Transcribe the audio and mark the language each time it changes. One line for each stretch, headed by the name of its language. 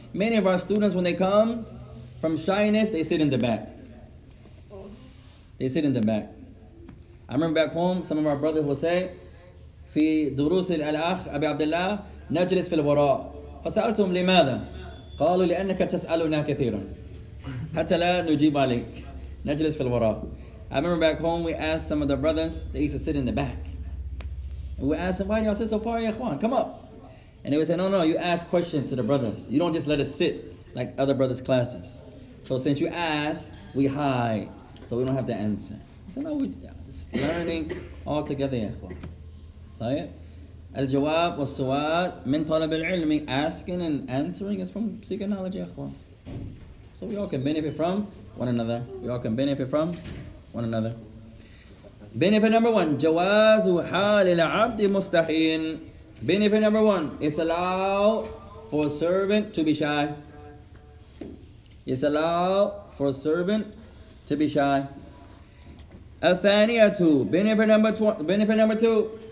English: Many of our students, when they come from shyness, they sit in the back. They sit in the back. I remember back home, some of our brothers will say,
Arabic: في دروس الأخ أبي عبد الله نجلس في الوراء. فسألتهم لماذا؟ قالوا لأنك تسألنا كثيرا حتى لا نجيب عليك. نجلس في الوراء.
English: I remember back home, we asked some of the brothers, they used to sit in the back. And we asked them, why do y'all sit so far, ya ikhwan? Come up. And they would say, no, you ask questions to the brothers. You don't just let us sit like other brothers' classes. So since you ask, we hide, so we don't have to answer. I said, no, we're learning all together, ya ikhwan.
Arabic: طيب. الجواب والسؤال من طلب العلم.
English: Asking and answering is from seeking knowledge, ya ikhwan. So we all can benefit from one another. We all can benefit from one another. Benefit number one,
Arabic: جواز حال العبد مستحين.
English: Benefit number one, it's allowed for a servant to be shy. It's allowed for a servant to be shy. الثانية, benefit number two.